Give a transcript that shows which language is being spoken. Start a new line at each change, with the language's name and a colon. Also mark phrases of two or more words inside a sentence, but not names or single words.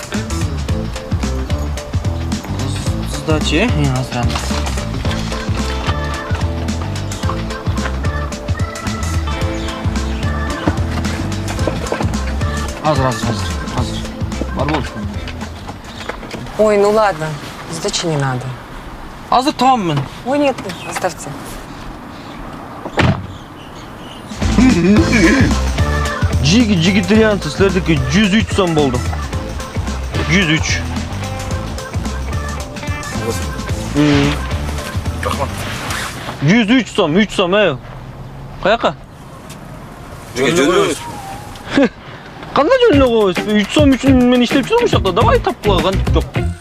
Kyrgyz: Сдачи, азыр аны. Азыр. Бар болчу. Ой,
Russian: ну ладно. Сдачи не надо.
Kyrgyz: Азыр табам мен. Ой,
Russian: нет, оставьте.
Kyrgyz: Жигитарианцы, силердики 103 сом болду. 103. 103 сом, 3 сом, Каяка? Жөнөбүз. Кандай жөнүнө коебуз? 3 сом үчүн мен иштеп жүрөм ушакта. Давай тапкыла, кантип жок.